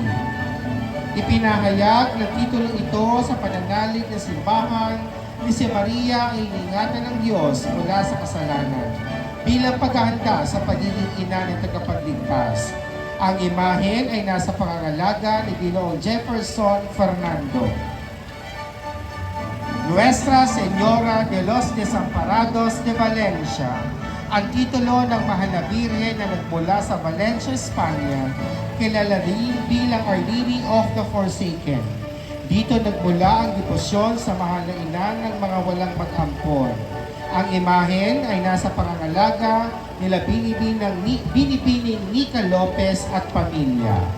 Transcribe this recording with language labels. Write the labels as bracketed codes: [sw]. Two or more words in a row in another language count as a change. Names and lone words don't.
[tl] Ipinahayag ng titulong ito sa pananalig na simbahan ni si Maria ay iningatan ng Diyos mula sa kasalanan bilang paghahanda sa pagiging ina ng tagapagligtas. Ang imahen ay nasa pangangalaga ni Ginoong Jefferson Fernando. Nuestra Señora de los Desamparados de Valencia. Ang titulo ng mahal na Birhen na nagmula sa Valencia, Espanya, kilala rin bilang Our Lady of the Forsaken. Dito nagmula ang debosyon sa mahal na ina ng mga walang mag-ampon. Ang imahen ay nasa pangangalaga nila Binibining Nica Lopez at pamilya.